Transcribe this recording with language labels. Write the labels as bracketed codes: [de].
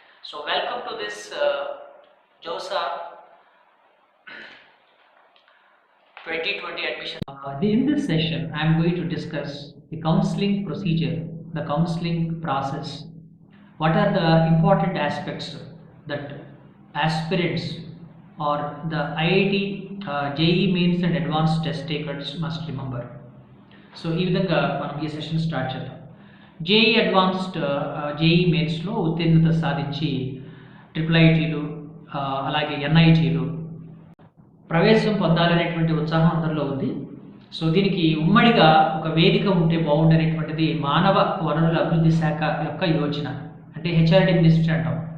[en] So welcome to this JoSAA 2020 admission. In this session, I am going to discuss the counseling procedure, the counseling process. What are the important aspects that aspirants or the IIT, JEE Mains and Advanced Test takers must remember. [te] So, ఈ విధంగా మనం ఈ session start చేద్దాం. JEE advanced JEE మెయిన్స్లో ఉత్తీర్ణత సాధించి IIITలు అలాగే ఎన్ఐటీలు ప్రవేశం పొందాలనేటువంటి ఉత్సాహం అందరిలో ఉంది. సో దీనికి ఉమ్మడిగా ఒక వేదిక ఉంటే బాగుండనేటువంటిది మానవ వనరుల అభివృద్ధి శాఖ యొక్క యోచన, అంటే హెచ్ఆర్డి మినిస్ట్రీ అంటాం.